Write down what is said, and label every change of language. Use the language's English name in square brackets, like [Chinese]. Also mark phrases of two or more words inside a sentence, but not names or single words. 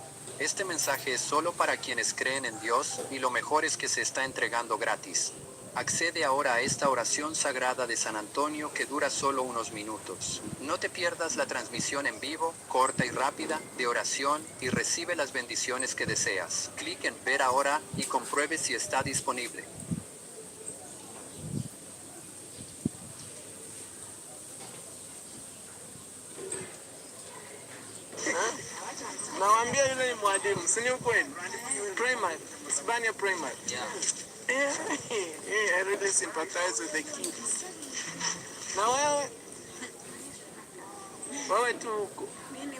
[Spanish] Este mensaje es solo para quienes creen en Dios, y lo mejor es que se está entregando gratis. Accede ahora a esta oración sagrada de San Antonio que dura solo unos minutos. No te pierdas la transmisión en vivo, corta y rápida, de oración, y recibe las bendiciones que deseas. Clic en ver ahora, y compruebe si está disponible. [Swahili] Nawaambia yule ni mwalimu, si ni ukweli? [English] Primary, Hispania primary. I really sympathize with the kids. [Swahili] Na wewe tu huko